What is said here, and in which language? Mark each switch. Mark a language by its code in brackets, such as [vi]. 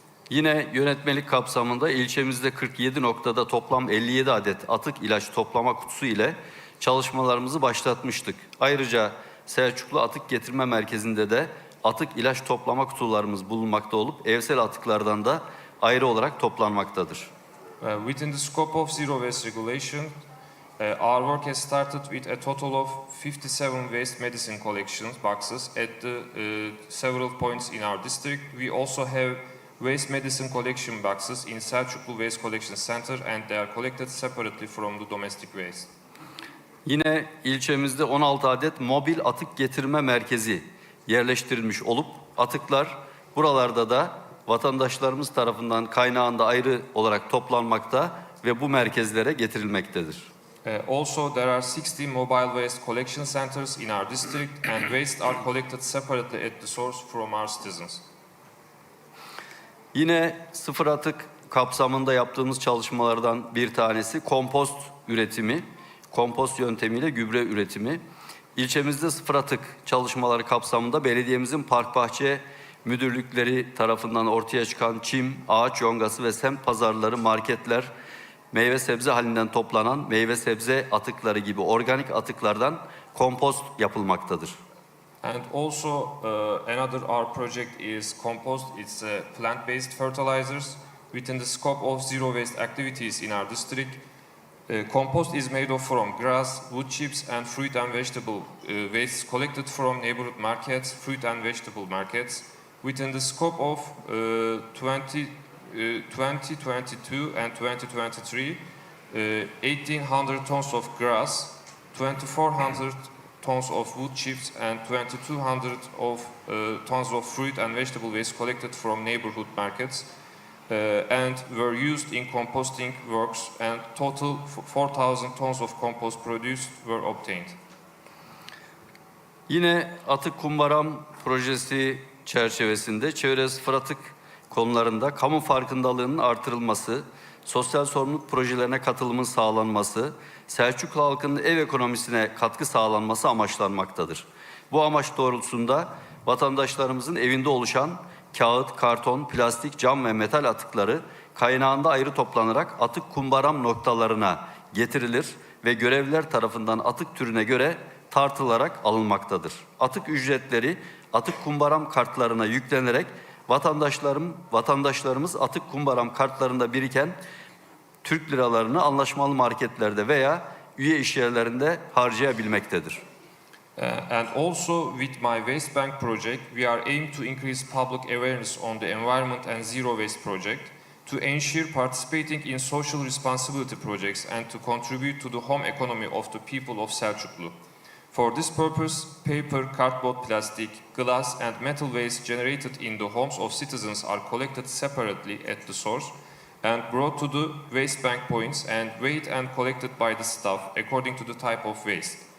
[tr] Yine yönetmelik kapsamında ilçemizde 47 noktada toplam 57 adet atık ilaç toplama kutusu ile çalışmalarımızı başlatmıştık. Ayrıca Selçuklu Atık Getirme Merkezi'nde de atık ilaç toplama kutularımız bulunmakta olup evsel atıklardan da ayrı olarak toplanmaktadır. [en] Within the scope of zero waste regulation, our work has started with a total of 57 waste medicine collection boxes at the several points in our district. We also have waste medicine collection boxes in Selçuklu Waste Collection Center and they are collected separately from the domestic waste. [tr] Yine ilçemizde 16 adet mobil atık getirme merkezi yerleştirilmiş olup atıklar buralarda da vatandaşlarımız tarafından kaynağında ayrı olarak toplanmakta ve bu merkezlere getirilmektedir. [en] Also, there are 60 mobile waste collection centers in our district and waste are collected separately at the source from our citizens. [tr] Yine sıfır atık kapsamında yaptığımız çalışmalardan bir tanesi kompost üretimi, kompost yöntemiyle gübre üretimi. İlçemizde sıfır atık çalışmaları kapsamında belediyemizin park bahçe müdürlükleri tarafından ortaya çıkan çim, ağaç yongası ve semt pazarları, marketler, meyve sebze halinden toplanan meyve sebze atıkları gibi organik atıklardan kompost yapılmaktadır. [en] And also another our project is compost. It's plant-based fertilizers. Within the scope of zero waste activities in our district, compost is made of from grass, wood chips and fruit and vegetable waste collected from neighborhood markets, fruit and vegetable markets. Within the scope of 2022 and 2023, 1,800 tons of grass, 2,400 tons of wood chips and 2,200 tons of fruit and vegetable waste collected from neighborhood markets and were used in composting works and total 4,000 tons of compost produced were obtained. [tr] Yine atık kumbaram projesi çerçevesinde çevre sıfır atık konularında kamu farkındalığının artırılması, sosyal sorumluluk projelerine katılımın sağlanması, Selçuklu halkının ev ekonomisine katkı sağlanması amaçlanmaktadır. Bu amaç doğrultusunda vatandaşlarımızın evinde oluşan kağıt, karton, plastik, cam ve metal atıkları kaynağında ayrı toplanarak atık kumbaram noktalarına getirilir ve görevliler tarafından atık türüne göre tartılarak alınmaktadır. Atık ücretleri atık kumbaram kartlarına yüklenerek vatandaşlarımız atık kumbaram kartlarında biriken Türk liralarını anlaşmalı marketlerde veya üye işyerlerinde harcayabilmektedir. [en] And also with my Waste Bank project, we are aimed to increase public awareness on the environment and zero waste project, to ensure participating in social responsibility projects and to contribute to the home economy of the people of Selçuklu. For this purpose, paper, cardboard, plastic, glass and metal waste generated in the homes of citizens are collected separately at the source and brought to the waste bank points and weighed and collected by the staff according to the type of waste.